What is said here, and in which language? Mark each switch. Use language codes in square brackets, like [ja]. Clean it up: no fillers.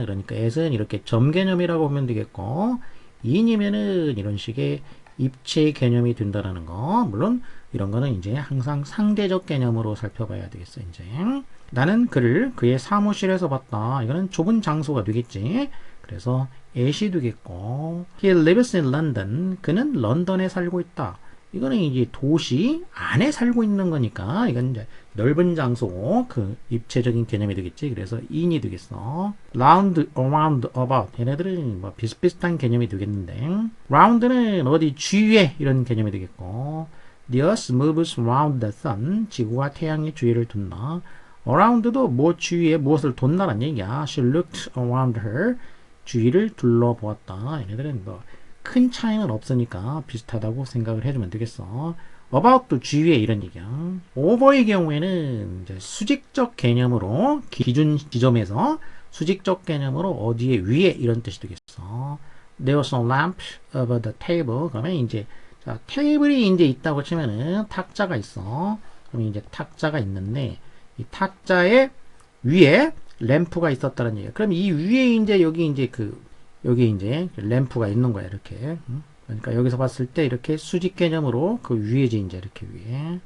[ko] 그러니까 at은 이렇게 점 개념이라고 보면 되겠고 in이면은 이런 식의 입체 개념이 된다라는 거. 물론 이런 거는 이제 항상 상대적 개념으로 살펴봐야 되겠어. 이제 나는 그를 그의 사무실에서 봤다. 이거는 좁은 장소가 되겠지. 그래서 at이 되겠고 [en] he lives in London. [ko] 그는 런던에 살고 있다. 이거는 이제 도시 안에 살고 있는 거니까 이건 이제 넓은 장소, 그 입체적인 개념이 되겠지. 그래서 in이 되겠어. round, around, about. 얘네들은 뭐 비슷비슷한 개념이 되겠는데, round는 어디 주위에 이런 개념이 되겠고, [en] the earth moves around the sun. [ko] 지구가 태양의 주위를 돈다. around도 뭐 주위에 무엇을 돈다는 얘기야. [en] She looked around her. [ko] 주위를 둘러보았다. 얘네들은 뭐 큰 차이는 없으니까 비슷하다고 생각을 해주면 되겠어. about도 주위에 이런 얘기야. over의 경우에는 이제 수직적 개념으로 기준 지점에서 수직적 개념으로 어디에 위에 이런 뜻이 되겠어. [en] There was a lamp over the table. [ko] 그러면 이제 자, 테이블이 이제 있다고 치면은 탁자가 있어. 그럼 이제 탁자가 있는데 이 탁자의 위에 램프가 있었다는 얘기야. 그럼 이 위에 이제 여기 이제 램프가 있는 거야 이렇게. 그러니까 여기서 봤을 때 이렇게 수직 개념으로 그 위에지 이제 이렇게 위에.